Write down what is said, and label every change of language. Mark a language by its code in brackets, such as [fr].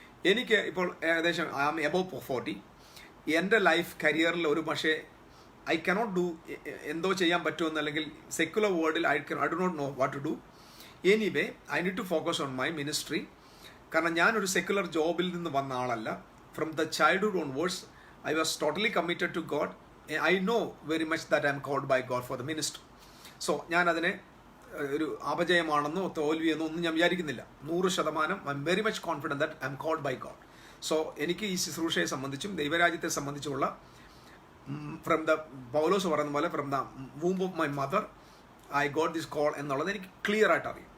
[ml] എനിക്ക് ഇപ്പോൾ ഏകദേശം [en] I am above 40. [ml] എൻ്റെ ലൈഫ് കരിയറിൽ ഒരു പക്ഷേ [en] I cannot do, [ml] എന്തോ ചെയ്യാൻ പറ്റുമെന്ന്, അല്ലെങ്കിൽ [en] Secular വേൾഡിൽ I do not know what to do. Anyway I need to focus on my ministry. [ml] കാരണം ഞാനൊരു സെക്കുലർ ജോബിൽ നിന്ന് വന്ന ആളല്ല. [en] From the childhood onwards I was totally committed to God. I know very much that I am called by God for the ministry. [ml] So ഞാൻ അതിനെ ഒരു അപജയമാണെന്നോ തോൽവിയെന്നോ ഒന്നും ഞാൻ വിചാരിക്കുന്നില്ല. [en] 100% I'm very much confident that I'm called by God. So [ml] എനിക്ക് ഈ ശുശ്രൂഷയെ സംബന്ധിച്ചും ദൈവരാജ്യത്തെ സംബന്ധിച്ചുള്ള [en] from the [ml] പൗലോസ് പറയുന്ന പോലെ [en] from the womb of my mother I got this call [ml] എന്നുള്ളത് എനിക്ക് ക്ലിയർ ആയിട്ട് അറിയാം.